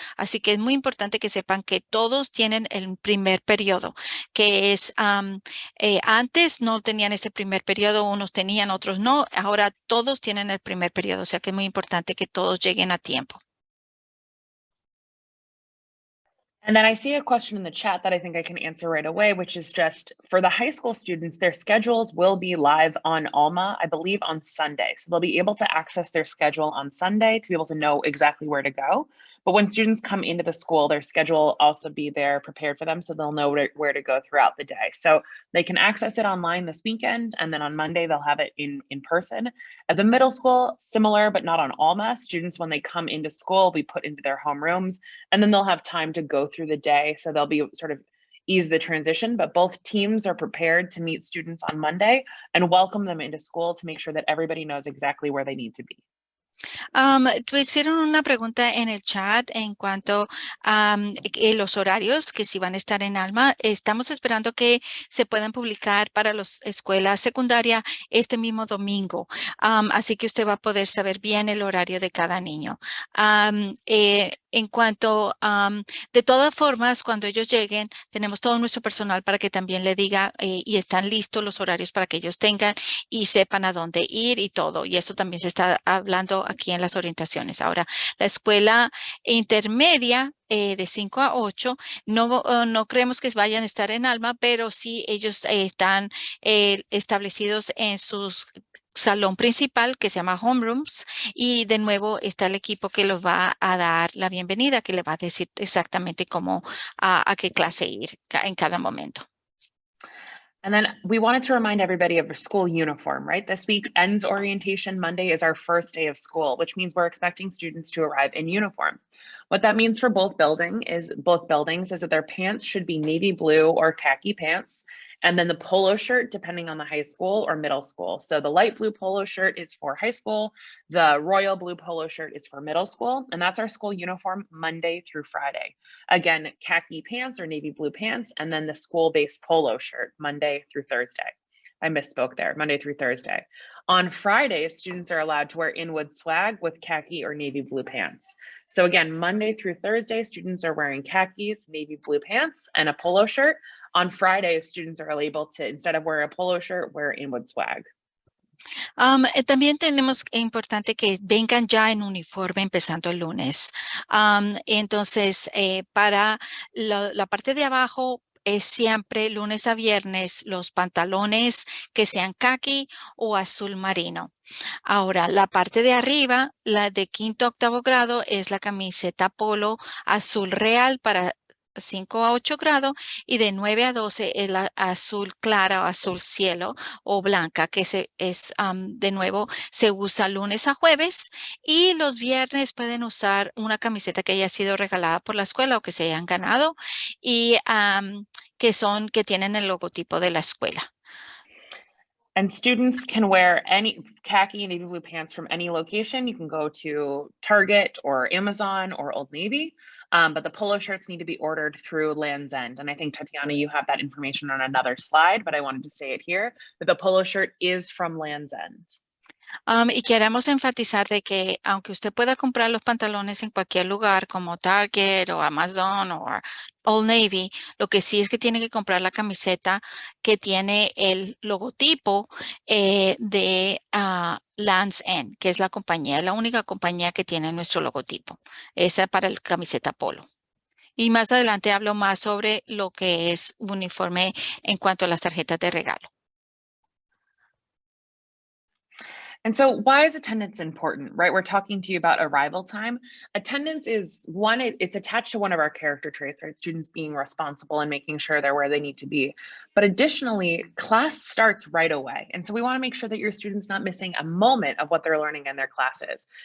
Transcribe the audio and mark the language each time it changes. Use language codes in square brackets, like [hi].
[es] Así que es muy importante que sepan que todos tienen el primer periodo, que es antes no tenían ese primer periodo, unos tenían, otros no. Ahora todos tienen el primer periodo, o sea que es muy importante que todos lleguen a tiempo. [en] And then I see a question in the chat that I think I can answer right away, which is just for the high school students, their schedules will be live on Alma, I believe on Sunday. So they'll be able to access their schedule on Sunday to be able to know exactly where to go. But when students come into the school, their schedule will also be there prepared for them so they'll know where to go throughout the day. So they can access it online this weekend, and then on Monday they'll have it in person. At the middle school, similar, but not on Alma. Students, when they come into school, will be put into their homerooms, and then they'll have time to go through the day. So they'll be sort of ease the transition, but both teams are prepared to meet students on Monday and welcome them into school to make sure that everybody knows exactly where they need to be. [es] Hicieron una pregunta en el chat en cuanto a los horarios que si van a estar en Alma. Estamos esperando que se puedan publicar para las escuelas secundarias este mismo domingo. Así que usted va a poder saber bien el horario de cada niño. En cuanto, de todas formas, cuando ellos lleguen, tenemos todo nuestro personal para que también le diga y están listos los horarios para que ellos tengan y sepan a dónde ir y todo. Y eso también se está hablando aquí en las orientaciones. Ahora, la escuela intermedia de 5 a 8, no creemos que vayan a estar en Alma, pero sí ellos están establecidos en sus salón principal que se llama homerooms y de nuevo está el equipo que los va a dar la bienvenida, que le va a decir exactamente cómo a qué clase ir en cada momento. [en] And then we wanted to remind everybody of their school uniform, right? This week ends orientation. Monday is our first day of school, which means we're expecting students to arrive in uniform. What that means for both buildings is that their pants should be navy blue or khaki pants. And then the polo shirt, depending on the high school or middle school. So the light blue polo shirt is for high school. The royal blue polo shirt is for middle school. And that's our school uniform Monday through Friday. Again, khaki pants or navy blue pants, and then the school-based polo shirt Monday through Thursday. I misspoke there, Monday through Thursday. On Fridays, students are allowed to wear Inwood swag with khaki or navy blue pants. So again, Monday through Thursday, students are wearing khakis, navy blue pants, and a polo shirt. On Fridays, students are able to, instead of wearing a polo shirt, wear Inwood swag. [es] También tenemos importante que vengan ya en uniforme empezando el lunes. Entonces, para la parte de abajo es siempre lunes a viernes los pantalones que sean khaki o azul marino. Ahora, la parte de arriba, la de quinto a octavo grado, es la camiseta polo azul real para 5 a 8 grados y de 9 a 12 es la azul clara o azul cielo o blanca, que de nuevo se usa lunes a jueves y los viernes pueden usar una camiseta que haya sido regalada por la escuela o que se hayan ganado y que tienen el logotipo de la escuela. [en] And students can wear any khaki and navy blue pants from any location. You can go to Target or Amazon or Old Navy, but the polo shirts need to be ordered through Land's End. And I think, Tatiana, you have that information on another slide, but I wanted to say it here, that the polo shirt is from Land's End. [es] Y queremos enfatizar de que aunque usted pueda comprar los pantalones en cualquier lugar como Target o Amazon o Old Navy, lo que sí es que tiene que comprar la camiseta que tiene el logotipo de Land's End, que es la única compañía que tiene nuestro logotipo. Esa para el camiseta polo. Y más adelante hablo más sobre lo que es uniforme en cuanto a las tarjetas de regalo. [en] And so why is attendance important, right? We're talking to you about arrival time. Attendance is one, it's attached to one of our character traits, right? Students being responsible and making sure they're where they need to be. But additionally, class starts right away. And so we want to make sure that your student's not missing a moment of what they're learning in their classes.